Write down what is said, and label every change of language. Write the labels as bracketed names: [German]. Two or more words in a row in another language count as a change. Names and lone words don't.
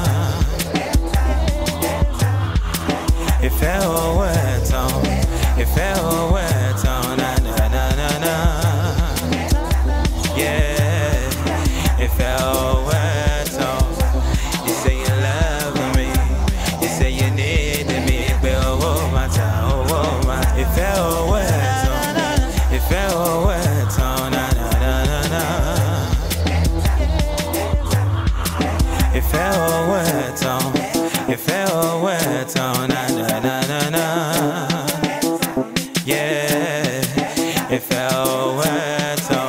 [English] If I were na na na. Yeah, if I were you say you love me, you say you need me, but oh matter. [Yoruba] ìfẹ́ ọwọ́ ẹ̀tàn, ìfẹ́ ọwọ́ ẹ̀tàn, na na na na na. Ìfẹ́ ọwọ́ ẹ̀tàn, ìfẹ́ ọwọ́ ẹ̀tàn, na na na na na. Yeah, ìfẹ́ ọwọ́ ẹ̀tàn.